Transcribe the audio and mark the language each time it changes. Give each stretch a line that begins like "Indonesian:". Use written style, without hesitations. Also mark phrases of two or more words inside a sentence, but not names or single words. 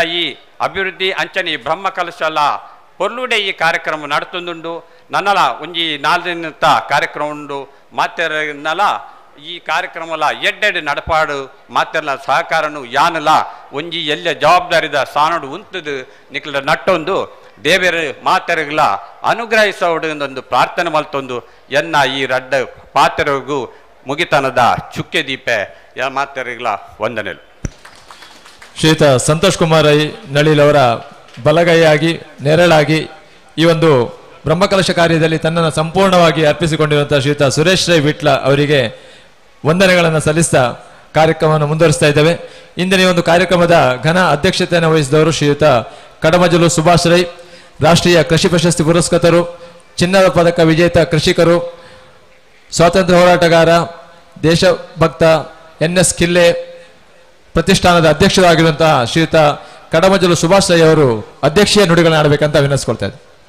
Tulu: ಈ ಅಭಿವೃದ್ಧಿ ಅಂಚನೆ ಬ್ರಹ್ಮ ಕಲಶಲ ಹೊರ್ಲುಡೆ ಈ ಕಾರ್ಯಕ್ರಮ ನಡ್ತೊಂದುಂಡು ನನ್ನಲ ಒಂಜಿ 4 ದಿನದ ಕಾರ್ಯಕ್ರಮ ಉಂಡು ಮಾತೆರನಲ ಈ ಕಾರ್ಯಕ್ರಮಲ ಎಡ್ಡೆಡ್ ನಡಪಾಡು ಮಾತೆರ್ಲ ಸಹಕಾರನು ಯಾನಲ ಒಂಜಿ ಎಲ್ಲ ಜವಾಬ್ದಾರಿದ ಸಾನಡು ಉಂತದು ನಿಕ್ಲ ನಟ್ಟೊಂದು ದೇವರ ಮಾತೆರಗಳ ಅನುಗ್ರಹಿಸೋಡು ಪ್ರಾರ್ಥನೆ ಮಲ್ತೊಂದು ಎನ್ನ ಈ ರಡ್ಡ ಪಾತೆರಗೂ ಮುಗಿತನದ ಚುಕ್ಕೆ ದೀಪೆ ಮಾತೆರಗಳ ವಂದನೆಗಳು.
Kannada: ಶ್ರೀಯುತ ಸಂತೋಷ್ ಕುಮಾರ್ ರೈ ನಳಿಲ್ ಅವರ ಬಲಗೈಯಾಗಿ ನೆರಳಾಗಿ ಈ ಒಂದು ಬ್ರಹ್ಮಕಲಶ ಕಾರ್ಯದಲ್ಲಿ ತನ್ನನ್ನು ಸಂಪೂರ್ಣವಾಗಿ ಅರ್ಪಿಸಿಕೊಂಡಿರುವಂತಹ ಶ್ರೀಯುತ ಸುರೇಶ್ ರೈ ವಿಟ್ಲ ಅವರಿಗೆ ವಂದನೆಗಳನ್ನು ಸಲ್ಲಿಸ್ತಾ ಕಾರ್ಯಕ್ರಮವನ್ನು ಮುಂದುವರಿಸ್ತಾ ಇದ್ದೇವೆ. ಇಂದಿನ ಈ ಒಂದು ಕಾರ್ಯಕ್ರಮದ ಘನ ಅಧ್ಯಕ್ಷತೆಯನ್ನು ವಹಿಸಿದವರು ಶ್ರೀಯುತ ಕಡಮಜಲು ಸುಭಾಷ್ ರೈ, ರಾಷ್ಟ್ರೀಯ ಕೃಷಿ ಪ್ರಶಸ್ತಿ ಪುರಸ್ಕೃತರು, ಚಿನ್ನದ ಪದಕ ವಿಜೇತ ಕೃಷಿಕರು, ಸ್ವಾತಂತ್ರ್ಯ ಹೋರಾಟಗಾರ, ದೇಶಭಕ್ತ NS ಕಿಲ್ಲೆ ಪ್ರತಿಷ್ಠಾನದ ಅಧ್ಯಕ್ಷರಾಗಿರುವಂತಹ ಶ್ರೀಯುತ ಕಡಮಜಲು ಸುಭಾಷ್ ರೈ ಅವರು ಅಧ್ಯಕ್ಷೀಯ ನುಡಿಗಳನ್ನ ಆಡಬೇಕಂತ ವಿನಂತಿಸ್ಕೊಳ್ತಾ ಇದ್ದಾರೆ.